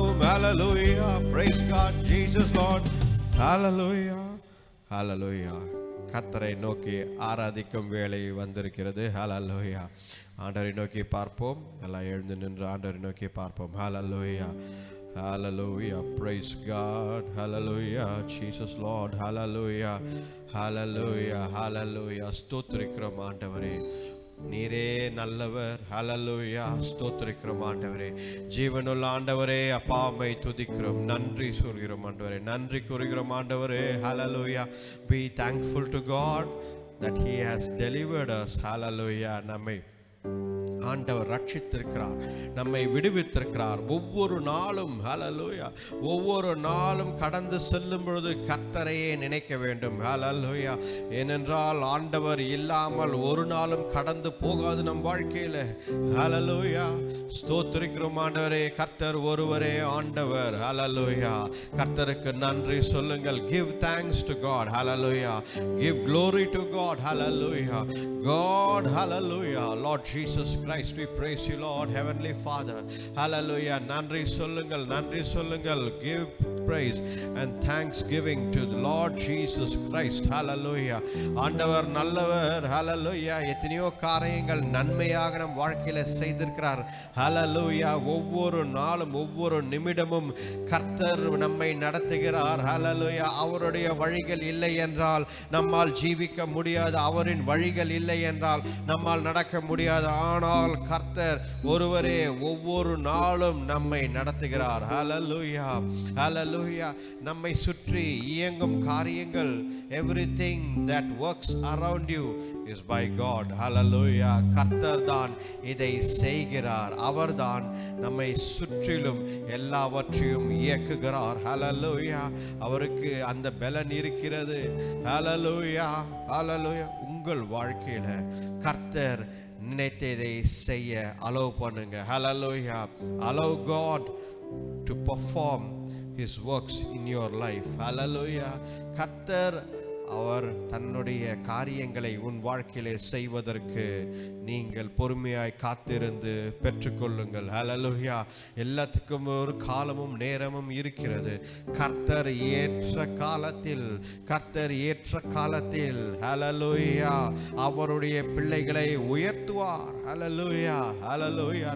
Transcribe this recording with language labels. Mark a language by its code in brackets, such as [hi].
[en] Hallelujah, praise God, Jesus Lord, hallelujah, hallelujah. [ta] கர்த்தரை நோக்கி ஆராதிக்கும் வேளை வந்திருக்கிறது. ஹalleluya. ஆண்டவரை நோக்கி பார்ப்போம். எல்லாம் எழுந்து நின்று ஆண்டவரை நோக்கி பார்ப்போம். [en] Hallelujah, hallelujah, praise God, hallelujah, Jesus Lord, hallelujah, hallelujah, hallelujah. [ta] ஸ்தோத்திரிக்கிறோம் ஆண்டவரே. நீரே நல்லவர். ஹல்லேலூயா. ஸ்தோத்திரிக்கிறோம் ஆண்டவரே. ஜீவனுள்ள ஆண்டவரே, அப்பா உம்மை துதிக்கிறோம், நன்றி சொல்கிறோம் ஆண்டவரே, நன்றி கூறுகிறோம் ஆண்டவரே. ஹல்லேலூயா. [en] Be thankful to God that he has delivered us. [ta] ஹல்லேலூயா. நம்மை ஆண்டவர் ரட்சித்திருக்கிறார், நம்மை விடுவித்திருக்கிறார். ஒவ்வொரு நாளும் ஹல்லேலூயா, ஒவ்வொரு நாளும் கடந்து செல்லும் பொழுது கர்த்தரையே நினைக்க வேண்டும். ஹல்லேலூயா. ஏனென்றால் ஆண்டவர் இல்லாமல் ஒரு நாளும் கடந்து போகாது நம் வாழ்க்கையில. ஹல்லேலூயா. ஸ்தோத்திரிக்கிறோம் ஆண்டவரே. கர்த்தர் ஒருவரே ஆண்டவர். ஹல்லேலூயா. கர்த்தருக்கு நன்றி சொல்லுங்கள். [en] Give thanks to God. Hallelujah. Give glory to God. Hallelujah. God, hallelujah. Lord Jesus Christ, we praise you, Lord, Heavenly Father. Hallelujah. [ta] நன்றி சொல்லுங்கள், நன்றி சொல்லுங்கள். [en] Give praise and thanksgiving to the Lord Jesus Christ. [ta] Hallelujah. ஆண்டவர் நல்லவர். Hallelujah. எத்தனையோ காரியங்கள் நன்மையாக நம் வாழ்க்கையில செய்திருக்கிறார். Hallelujah. ஒவ்வொரு நாளும் ஒவ்வொரு நிமிடமும் கர்த்தர் நம்மை நடத்துகிறார். Hallelujah. அவருடைய வழிகள் இல்லை என்றால் நம்மால் ஜீவிக்க முடியாது. அவரின் வழிகள் இல்லை என்றால் நம்மால் நடக்க முடியாது. ஆனால் கர்த்தர் ஒருவரே ஒவ்வொரு நாளும் நம்மை நடத்துகிறார். ஹல்லேலூயா. ஹல்லேலூயா. நம்மை சுற்றி இயங்கும் காரியங்கள், [en] everything that works around you is by God. [ta] ஹல்லேலூயா. கர்த்தர் தான் இதை செய்கிறார். அவர்தான் நம்மை சுற்றிலும் எல்லாவற்றையும் இயக்குகிறார். ஹல்லேலூயா. அவருக்கு அந்த பலன் இருக்கிறது. ஹல்லேலூயா. ஹல்லேலூயா. உங்கள் வாழ்க்கையில கர்த்தர் நினைத்ததை செய்ய அலோவ் பண்ணுங்க. [en] Hallelujah. Allow God to perform his works in your life. Hallelujah. [ta] கர்த்தர் அவர் தன்னுடைய காரியங்களை உன் வாழ்க்கையிலே செய்வதற்கு நீங்கள் பொறுமையாய் காத்திருந்து பெற்றுக்கொள்ளுங்கள். ஹல்லேலூயா. எல்லாத்துக்கும் ஒரு காலமும் நேரமும் இருக்கிறது. கர்த்தர் ஏற்ற காலத்தில், கர்த்தர் ஏற்ற காலத்தில் ஹல்லேலூயா அவருடைய பிள்ளைகளை உயர்த்துவார். ஹல்லேலூயா. ஹல்லேலூயா.